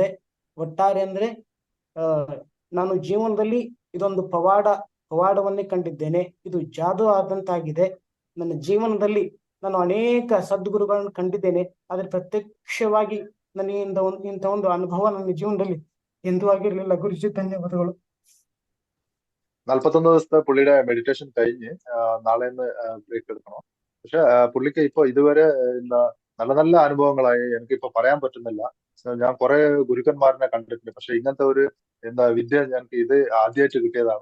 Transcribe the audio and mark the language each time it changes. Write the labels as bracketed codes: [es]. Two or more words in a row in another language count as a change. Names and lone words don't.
[kn] ಒಟ್ಟಾರೆ ಅಂದ್ರೆ ನಾನು ಜೀವನದಲ್ಲಿ ಇದೊಂದು ಪವಾಡವನ್ನೇ ಕಂಡಿದ್ದೇನೆ. ಇದು ಜಾದು ಆದಂತಾಗಿದೆ. ನನ್ನ ಜೀವನದಲ್ಲಿ ನಾನು ಅನೇಕ ಸದ್ಗುರುಗಳನ್ನು ಕಂಡಿದ್ದೇನೆ, ಆದ್ರೆ ಪ್ರತ್ಯಕ್ಷವಾಗಿ ನನಗಿಂದ ಇಂಥ ಒಂದು ಅನುಭವ ನನ್ನ ജീവനದಲ್ಲಿ ಎಂದೂ ಆಗಿರ್ಲಿಲ್ಲ ಗುರುಜಿ. ಧನ್ಯವಾದಗಳು. [ml] 41 ദിവസത്തെ പുള്ളിയുടെ മെഡിറ്റേഷൻ കഴിഞ്ഞ് നാളെ ബ്രേക്ക് എടുക്കണം. പക്ഷെ പുള്ളിക്ക് ഇപ്പൊ ഇതുവരെ നല്ല നല്ല അനുഭവങ്ങളായി. എനിക്കിപ്പോ പറയാൻ പറ്റുന്നില്ല. ഞാൻ കുറെ ഗുരുക്കന്മാരനെ കണ്ടിട്ടുണ്ട്, പക്ഷെ ഇങ്ങനത്തെ ഒരു വിദ്യ എനിക്ക് ഇത് ആദ്യമായിട്ട് കിട്ടിയതാണ്.